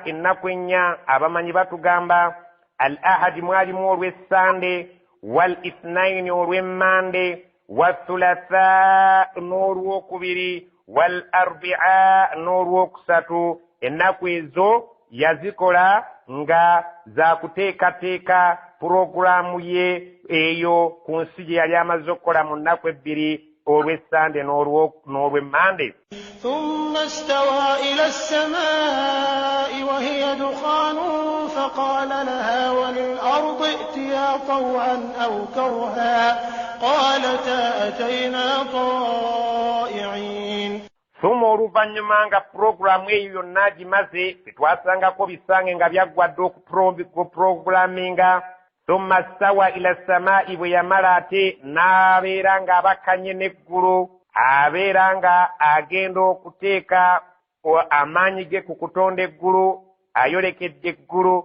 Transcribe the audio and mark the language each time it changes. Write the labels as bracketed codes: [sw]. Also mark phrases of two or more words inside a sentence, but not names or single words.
[lg] ennaku 4 abamanyi batugamba [ar] الأحد [lg] mwalimu olw'essande [ar] والاثنين [lg] olw'emmande wathulatha n'olwokubiri [ar] والأربعاء [lg] n'olwokusatu. ennaku ezo yazikola nga zakuteekateeka puroguramu ye eyo ku nsi gye yali amaze okukola mu nnaku 2 olw'essande n'olw'emmande. [ar] ثم استوى إلى السماء وهي دخان فقال لها وللأرض ائتيا طوعا أو كرها قالتا أتينا طائعين. [lg] ثم oluvannyuma nga puroguramu eyo yonna gimaze tetwasangako bisange nga byaggwadde okupuroguraminga. [ar] ثم استوى إلى السماء [lg] bwe yamala ate n'abeera ng'abakanye n'eggulu abeera nga agenda okuteeka amaanyi ge ku kutonda eggulu ayolekedde eggulu.